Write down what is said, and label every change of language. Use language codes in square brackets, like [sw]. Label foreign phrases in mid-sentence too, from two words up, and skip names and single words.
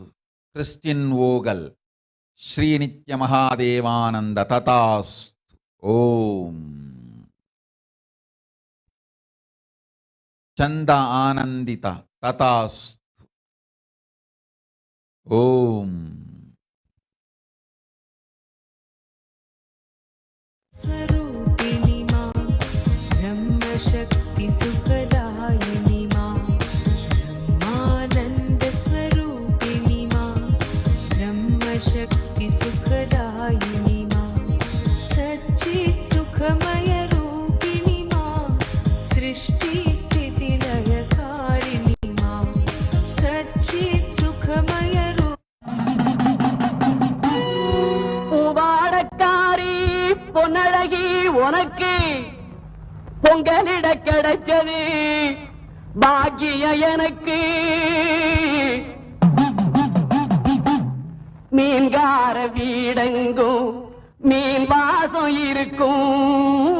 [sa] கிறிஸ்டின் ஓகல் ஸ்ரீ நித்ய மகாதேவானந்த ததாஸ்து. ओम्। सन्त आनन्दित तथास्तु. ஓம். स्वरूपिणी मां ब्रह्मशक्ति सुखदायिनी मां ब्रह्मानन्दस्वरूपिणी मां ब्रह्मशक्ति सुखदायिनी मां सच्चित् सुखमयरूपिणी मां सृष्टिस्थितिलयकारिणी मां सच्चित् सुखमयरूपिणी [ta] பூவாடக்காரி பொன்னழகி உனக்கு பொங்கலிட கிடைச்சது பாக்கிய எனக்கு. மீன்கார வீடெங்கும் மீன் வாசம் இருக்கும்.